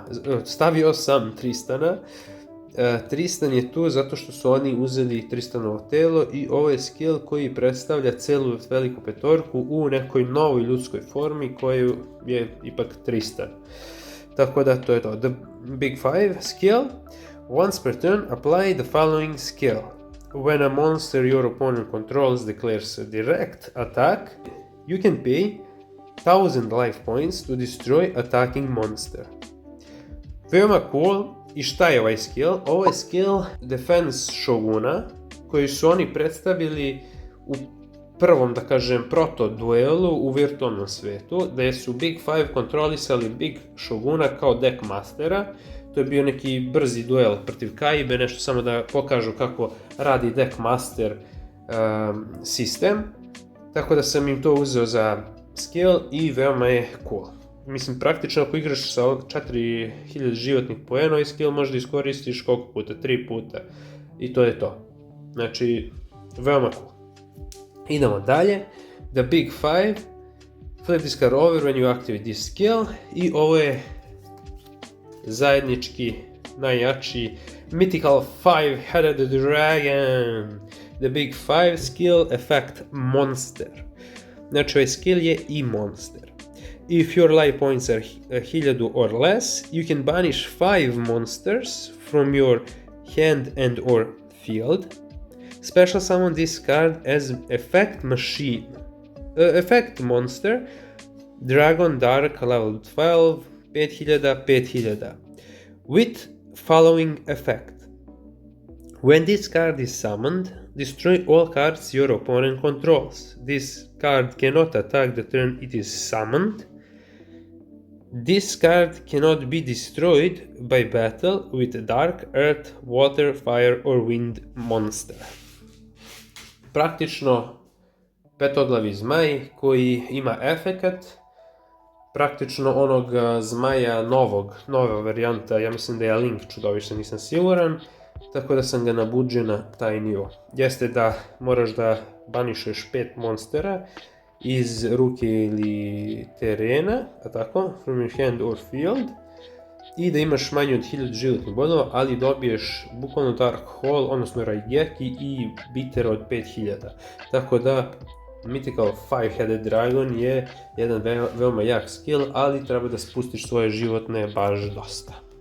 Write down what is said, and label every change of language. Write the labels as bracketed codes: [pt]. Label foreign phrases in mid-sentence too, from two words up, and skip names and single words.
[sr] Stavio sam Tristana. Tristan je tu zato što su oni uzeli Tristanovo telo i ovo je skill koji predstavlja celu veliku petorku u nekoj novoj ljudskoj formi koju je ipak Tristan. Tako da to je to. [en] The Big Five skill. Once per turn, apply the following skill. When a monster your opponent controls declares a direct attack, you can pay 1000 life points to destroy attacking monster. [sr] Veoma cool. I šta je ovaj skill? Ovo je skill Defense Shoguna koji su oni predstavili u prvom, da kažem, proto duelu u virtualnom svetu, gde su Big Five kontrolisali Big Shoguna kao deck mastera. To je bio neki brzi duel protiv Kaibe, nešto samo da pokažu kako radi deck master sistem. Tako da sam im to uzeo za skill i veoma je cool. Mislim, praktično ako igraš sa 4000 životnih poena, ovaj skill možda iskoristiš koliko puta? 3 puta. I to je to. Znači, veoma cool. Idemo dalje. [en] The Big Five. Flip this card over when you activate this skill. [sr] I ovo je zajednički najjači Mythical Five-Headed Dragon. [en] The Big Five skill effect Monster. [sr] Znači, ovaj skill je i monster. [en] If your life points are 1000 or less, you can banish 5 monsters from your hand and or field. Special summon this card as effect monster, Dragon Dark level 12, 5000, with following effect. When this card is summoned, destroy all cards your opponent controls. This card cannot attack the turn it is summoned. This card cannot be destroyed by battle with Dark, Earth, Water, Fire or Wind monster. [sr] Praktično petoglavi zmaj koji ima efekat praktično onog zmaja nova varijanta, ja mislim da je Link čudovište, nisam siguran, tako da sam ga nabuđio na taj nivo. Jeste da moraš da banišeš 5 monstera iz ruke ili terena, a tako, [en] from your hand or field, [sr] i da imaš manje od 1000 životnih bodova, ali dobiješ bukvalno Dark Hole, odnosno Raigeki i Bitter od 5000. Tako da Mythical Five-Headed Dragon je jedan veoma jak skill, ali treba da spustiš svoje životne baš dosta.